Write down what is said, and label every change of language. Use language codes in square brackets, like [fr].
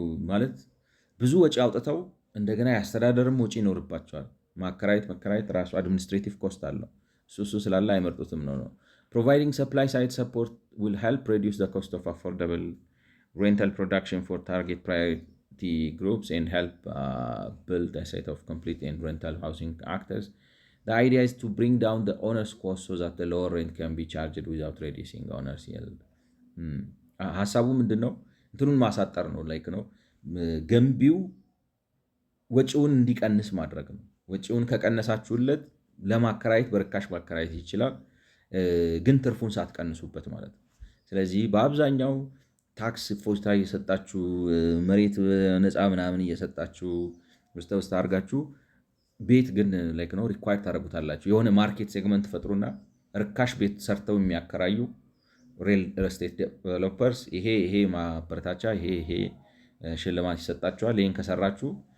[am] ማለት ብዙ ወጪ አውጥተው እንደገና የአስተዳደርም ወጪ ይኖርባቸዋል። መከራየት ራሱ አድሚኒስትሬቲቭ ኮስት አለው። እሱ ስላለ አይመርጡትም ነው። [en] Providing supply side support will help reduce the cost of affordable rental production for target priority groups and help build a set of complete and rental housing actors. The idea is to bring down the owner's cost so that the lower rent can be charged without reducing owner's yield. [am] ሀሳቡ ምንድን ነው? እንትኑን ማሳጠር ነው ላይክ ነው ገንቢው ወጪውን እንዲቀንስ ማድረግ ነው። ወጪውን ከቀነሳችሁለት ለማከራየት በርካሽ ማከራየት ይችላል፣ ግን ትርፉን ሳትቀንሱበት ማለት ነው። ስለዚህ በአብዛኛው ታክስ ፎስታ እየሰጣችሁ መሬት ነፃ ምናምን እየሰጣችሁ ውስጥ አድርጋችሁ ቤት ግን ላይክ ነው ሪኳየር ታደርጉታላችሁ። የሆነ ማርኬት ሴግመንት ፈጥሩና ርካሽ ቤት ሰርተው የሚያከራዩ ሪል ስቴት ዴቨሎፐርስ ይሄ ማበረታቻ ይሄ ሽልማት ይሰጣችኋል። ይሄን ከሰራችሁ